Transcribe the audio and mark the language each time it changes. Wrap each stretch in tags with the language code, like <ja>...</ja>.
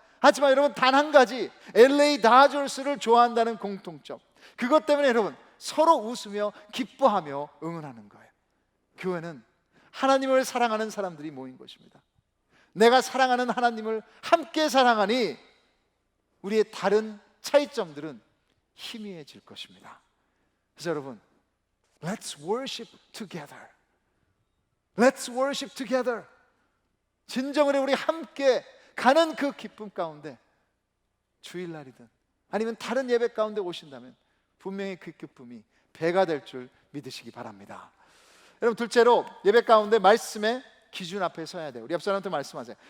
<ko>하지만 여러분, 단 한 가지, LA 다저스를 좋아한다는 공통점, 그것 때문에 여러분 서로 웃으며 기뻐하며 응원하는 거예요. 교회는 하나님을 사랑하는 사람들이 모인 것입니다. 내가 사랑하는 하나님을 함께 사랑하니 우리의 다른 차이점들은 희미해질 것입니다. 그래서 여러분,</ko> <en>Let's worship together. Let's worship together.</en> <ko>진정으로 우리 함께 가는 그 기쁨 가운데, 주일날이든 아니면 다른 예배 가운데 오신다면 분명히 그 기쁨이 배가 될 줄 믿으시기 바랍니다. 여러분, 둘째로 예배 가운데 말씀의 기준 앞에 서야 돼요. 우리 옆 사람한테 말씀하세요.</ko>